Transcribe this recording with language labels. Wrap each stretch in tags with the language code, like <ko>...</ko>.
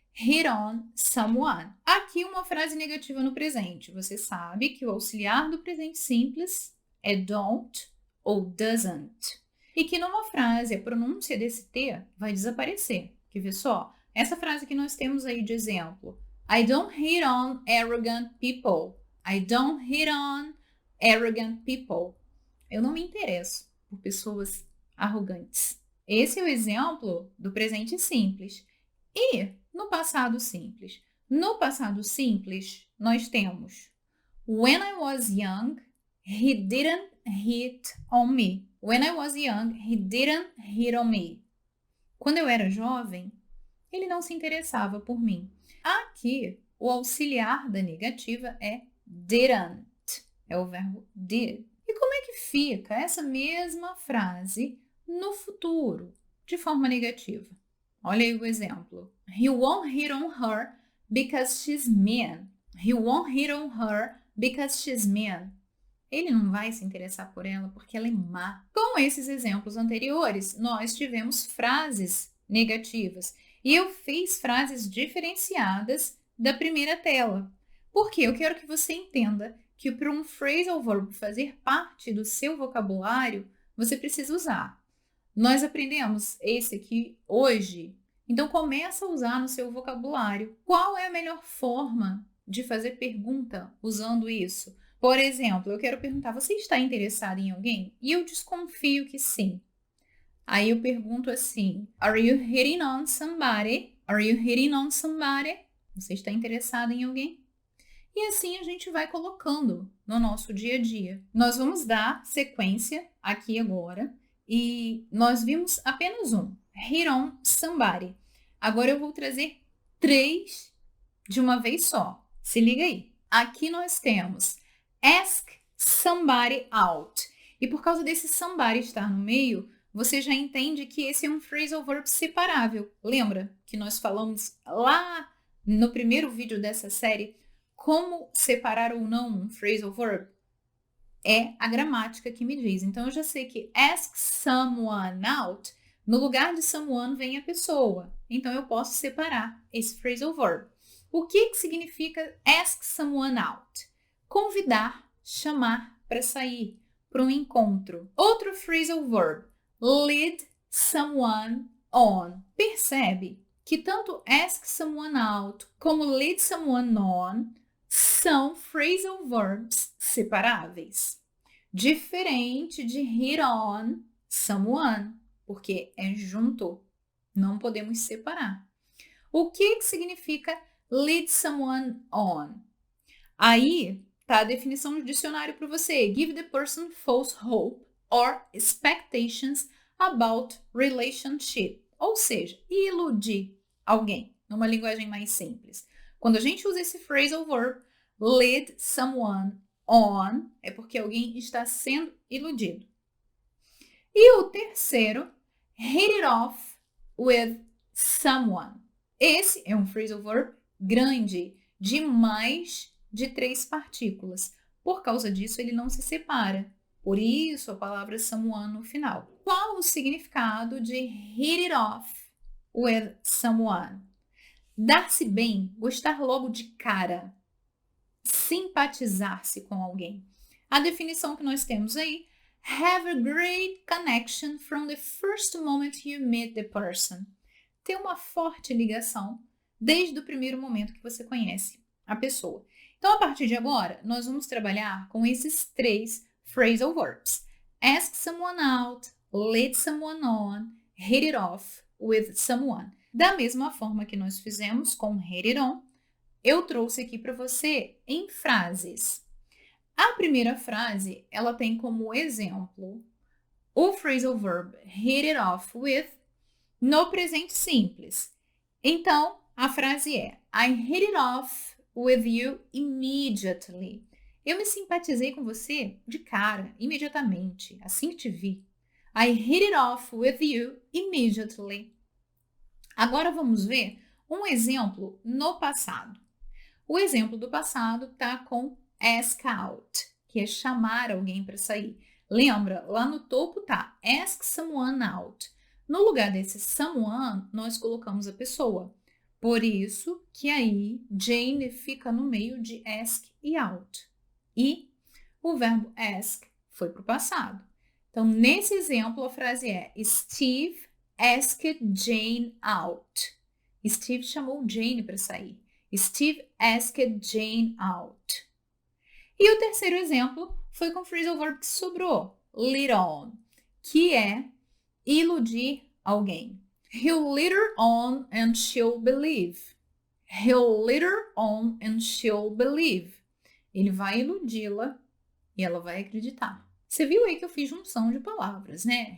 <pt>hit on someone. Aqui uma frase negativa no presente. Você sabe que o auxiliar do presente simples é don't ou doesn't. E que numa frase a pronúncia desse T vai desaparecer. Quer ver só? Essa frase que nós temos aí de exemplo.</pt> <en>I don't hit on arrogant people. I don't hit on arrogant people.</en> <pt>Eu não me interesso por pessoas arrogantes. Esse é o exemplo do presente simples. E no passado simples? No passado simples, nós temos</pt> <en>when I was young, he didn't hit on me. When I was young, he didn't hit on me.</en> <pt>Quando eu era jovem, ele não se interessava por mim. Aqui, o auxiliar da negativa é didn't. É o verbo did. E como é que fica essa mesma frase no futuro, de forma negativa? Olha aí o exemplo.</pt> <en>He won't hit on her because she's mean. He won't hit on her because she's mean.</en> <pt>Ele não vai se interessar por ela porque ela é má. Com esses exemplos anteriores, nós tivemos frases negativas. E eu fiz frases diferenciadas da primeira tela. Porque eu quero que você entenda que para um phrasal verb fazer parte do seu vocabulário, você precisa usar. Nós aprendemos esse aqui hoje, então começa a usar no seu vocabulário. Qual é a melhor forma de fazer pergunta usando isso? Por exemplo, eu quero perguntar, você está interessado em alguém? E eu desconfio que sim. Aí eu pergunto assim,</pt> <en>are you hitting on somebody? Are you hitting on somebody?</en> <pt>Você está interessado em alguém? E assim a gente vai colocando no nosso dia a dia. Nós vamos dar sequência aqui agora. E nós vimos apenas um, hit on somebody. Agora eu vou trazer 3 de uma vez só. Se liga aí. Aqui nós temos ask somebody out. E por causa desse somebody estar no meio, você já entende que esse é um phrasal verb separável. Lembra que nós falamos lá no primeiro vídeo dessa série como separar ou não um phrasal verb? É a gramática que me diz. Então, eu já sei que ask someone out, no lugar de someone vem a pessoa. Então, eu posso separar esse phrasal verb. O que significa ask someone out? Convidar, chamar para sair, para um encontro. Outro phrasal verb, lead someone on. Percebe que tanto ask someone out como lead someone on são phrasal verbs separáveis. Diferente de hit on someone, porque é junto, não podemos separar. O que significa lead someone on? Aí tá a definição do dicionário para você.</pt> <en>Give the person false hope or expectations about relationship.</en> <pt>Ou seja, iludir alguém, numa linguagem mais simples. Quando a gente usa esse phrasal verb, lead someone on, é porque alguém está sendo iludido. E o terceiro, hit it off with someone. Esse é um phrasal verb grande, de mais de 3 partículas. Por causa disso, ele não se separa. Por isso, a palavra someone no final. Qual o significado de hit it off with someone? Dar-se bem, gostar logo de cara, simpatizar-se com alguém. A definição que nós temos aí,</pt> <en>have a great connection from the first moment you meet the person.</en> <pt>Ter uma forte ligação desde o primeiro momento que você conhece a pessoa. Então, a partir de agora, nós vamos trabalhar com esses 3 phrasal verbs.</pt> <en>Ask someone out, lead someone on, hit it off with someone.</en> <pt>Da mesma forma que nós fizemos com hit it on, eu trouxe aqui para você em frases. A primeira frase, ela tem como exemplo o phrasal verb hit it off with no presente simples. Então, a frase é</pt> <en>I hit it off with you immediately.</en> <pt>Eu me simpatizei com você de cara, imediatamente, assim que te vi.</pt> <en>I hit it off with you immediately.</en> <pt>Agora vamos ver um exemplo no passado. O exemplo do passado está com ask out, que é chamar alguém para sair. Lembra, lá no topo tá ask someone out. No lugar desse someone, nós colocamos a pessoa. Por isso que aí Jane fica no meio de ask e out. E o verbo ask foi para o passado. Então, nesse exemplo, a frase é</pt> <en>Steve asked Jane out.</en> <pt>Steve chamou Jane para sair.</pt> <en>Steve asked Jane out.</en> <pt>E o terceiro exemplo foi com o phrasal verb que sobrou, lead on, que é iludir alguém.</pt> <en>He'll lead her on and she'll believe. He'll lead her on and she'll believe.</en> <pt>Ele vai iludi-la e ela vai acreditar. Você viu aí que eu fiz junção de palavras, né?</pt>